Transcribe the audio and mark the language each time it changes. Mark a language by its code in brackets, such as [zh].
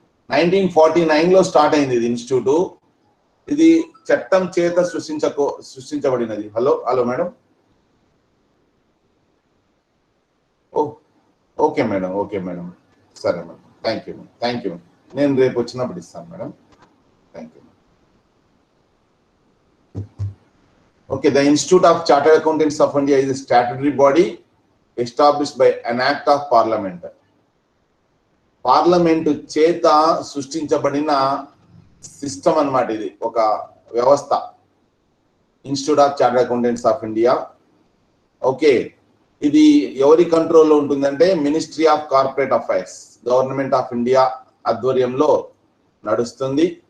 [te] 1949 లో స్టార్ట్ అయింది ఇది ఇన్స్టిట్యూట్. ఇది చట్టం చేత సృష్టించబడినది. Hello hello madam. Okay madam, okay madam, సరే madam, thank you madam, thank you. నేను రేపు వచ్చినప్పుడు ఇస్తాను madam, thank you. [en] Okay, the Institute of Chartered Accountants of India is a statutory body established by an act of parliament. [te] Parliament చేత సృష్టించబడిన system అన్నమాట ఇది, ఒక వ్యవస్థ. Institute of chartered accountants of India. Okay, ఇది ఎవరి కంట్రోల్లో ఉంటుందంటే ministry of corporate affairs, government of India ఆధ్వర్యంలో నడుస్తుంది.